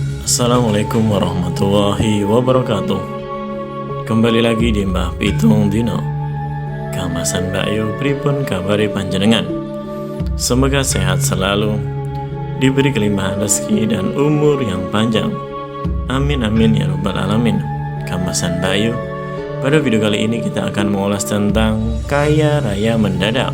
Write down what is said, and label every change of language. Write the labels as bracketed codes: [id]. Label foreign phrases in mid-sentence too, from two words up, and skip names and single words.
[ar] السلام عليكم ورحمة الله وبركاته. [id] Kembali lagi di Mbah Pitung Dino. [jv] Kamasan Mbakyu pripun kabari panjenengan? [id] Semoga sehat selalu, diberi kelimpahan rezeki dan umur yang panjang. [ar] آمين آمين يا رب العالمين. [jv] Kamasan Mbakyu, [id] pada video kali ini kita akan mengulas tentang kaya raya mendadak.